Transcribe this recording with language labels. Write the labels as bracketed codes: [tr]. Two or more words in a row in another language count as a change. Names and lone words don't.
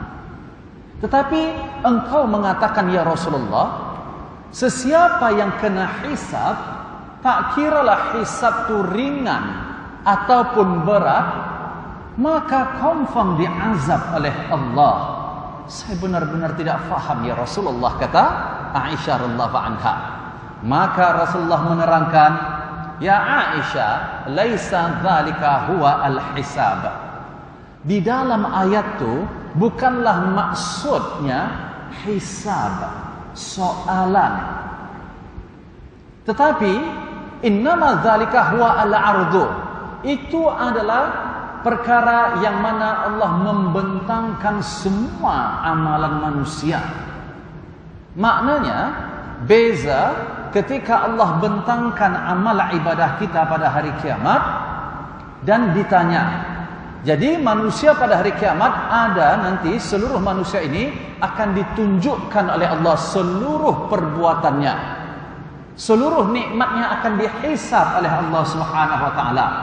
[ms] Tetapi engkau mengatakan, [ar] يا رسول الله, [ms] sesiapa yang kena hisab, tak kiralah hisab itu ringan ataupun berat, maka confirm diazab oleh Allah. Saya benar-benar tidak faham [ar] يا رسول الله, [ms] kata Aisyah [ar] رضي الله عنها. [ms] Maka Rasulullah menerangkan, [ar] يا عائشة، ليس ذلك هو الحساب. [ms] Di dalam ayat itu bukanlah maksudnya hisab, soalan. Tetapi [ar] إنما ذلك هو العرض. [ms] Itu adalah perkara yang mana Allah membentangkan semua amalan manusia. Maknanya beza ketika Allah bentangkan amal ibadah kita pada hari kiamat dan ditanya, Jadi manusia pada hari kiamat ada nanti seluruh manusia ini akan ditunjukkan oleh Allah seluruh perbuatannya. Seluruh nikmatnya akan dihisab oleh Allah [ar] سبحانه وتعالى.